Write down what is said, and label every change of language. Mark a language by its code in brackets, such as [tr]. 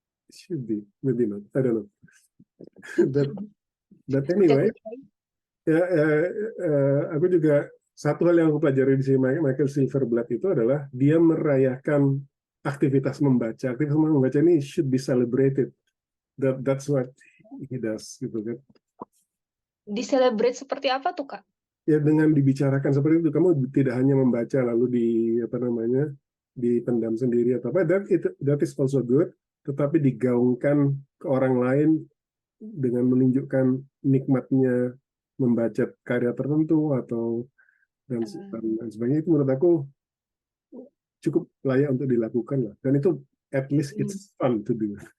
[en] Should be, maybe not. I don't know. But, but anyway, [id] ya, aku juga satu hal yang aku pelajari di sini Michael Silverblatt itu adalah dia merayakan aktivitas membaca. Aktivitas membaca ini [en] should be celebrated. That's what he does [id] gitu kan. Di celebrate seperti apa tuh Kak? ya dengan dibicarakan seperti itu, kamu tidak hanya membaca lalu di apa namanya dipendam sendiri atau apa, [en] that is also good, [id] tetapi digaungkan ke orang lain dengan menunjukkan nikmatnya membaca karya tertentu atau dan sebagainya, itu menurut aku cukup layak untuk dilakukan lah. Dan itu [en] at least it's fun to do.